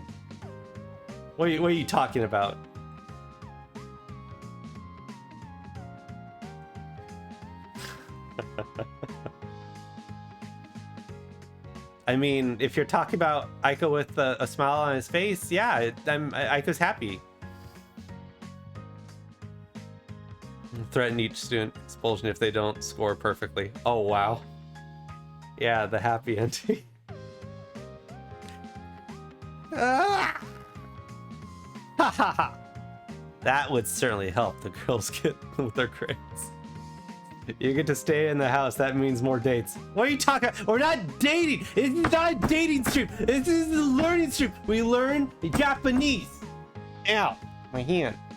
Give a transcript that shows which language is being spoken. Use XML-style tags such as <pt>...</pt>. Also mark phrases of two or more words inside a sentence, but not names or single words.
<en>What are you talking about? I mean, if you're talking about Iko with a smile on his face, yeah, Iko's happy. Threaten each student expulsion if they don't score perfectly. Oh, wow. Yeah, the happy ending. Ah! Ha ha ha! That would certainly help the girls get with their grades. You get to stay in the house. That means more dates. What are you talking about? We're not dating. This is not a dating stream. This is a learning stream. We learn Japanese. Ow, my hand.</en>